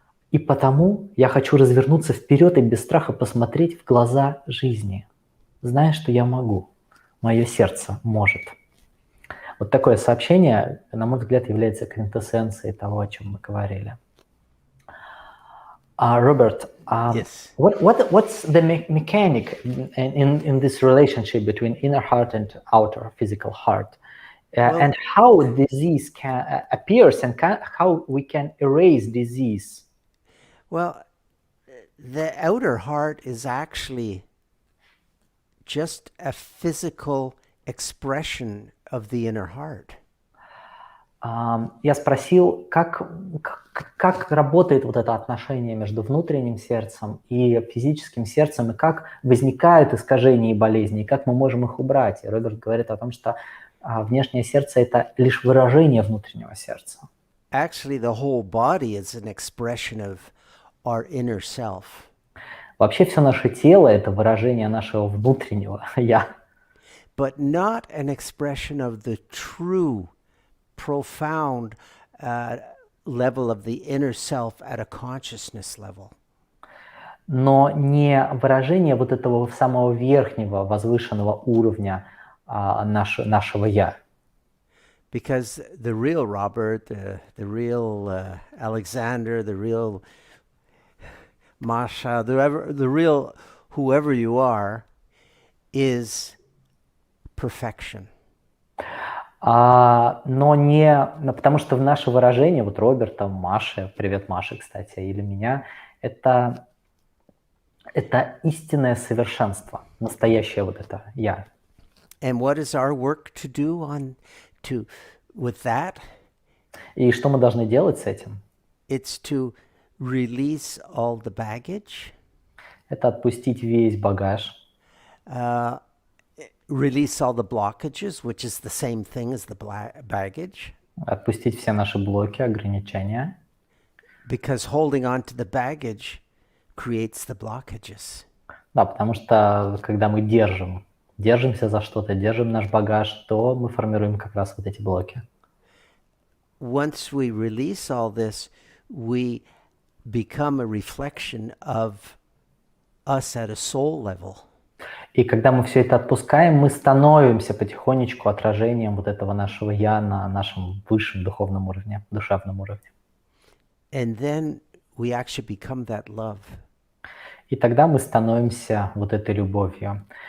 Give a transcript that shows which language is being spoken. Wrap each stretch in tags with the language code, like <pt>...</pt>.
<ru>И потому я хочу развернуться вперед и без страха посмотреть в глаза жизни, зная, что я могу. Мое сердце может. Вот такое сообщение, на мой взгляд, является квинтэссенцией того, о чем мы говорили. Роберт,</ru> <en>Yes. what's the mechanic in this relationship between inner heart and outer physical heart? Well, And how disease can appears and how we can erase disease? Well, the outer heart is actually just a physical expression of the inner heart.</en> <ru>Я спросил, как работает вот это отношение между внутренним сердцем и физическим сердцем, и как возникают искажения и болезни, и как мы можем их убрать. И Роберт говорит о том, что внешнее сердце – это лишь выражение внутреннего сердца.</ru> <en>Actually, the whole body is an expression of our inner self.</en> <ru>Вообще все наше тело – это выражение нашего внутреннего «я».</ru> <en>But not an expression of the true, profound level of the inner self at a consciousness level.</en> <ru>Но не выражение вот этого самого верхнего, возвышенного уровня нашего «я».</ru> <en>Because the real Robert, the real Alexander, the real Masha, the real whoever you are, is perfection.</en> <ru>Но не, потому что в наше выражение, вот Роберта, Маши, привет Маше, кстати, или меня, это истинное совершенство, настоящее вот это «я».</ru> <en>And what is our work to do with that?</en> <ru>И что мы должны делать с этим?</ru> <en>It's to release all the baggage.</en> <ru>Это отпустить весь багаж.</ru> <en>Release all the blockages, which is the same thing as the baggage.</en> <ru>Отпустить все наши блоки, ограничения.</ru> <en>Because holding on to the baggage creates the blockages.</en> <ru>Да, потому что когда мы держимся за что-то, держим наш багаж, то мы формируем как раз вот эти блоки.</ru> <en>Once we release all this, we become a reflection of us at a soul level.</en> <ru>И когда мы все это отпускаем, мы становимся потихонечку отражением вот этого нашего «я» на нашем высшем духовном уровне, душевном уровне.</ru> <en>And then we actually become that love.</en> <ru>И тогда мы становимся вот этой любовью.</ru>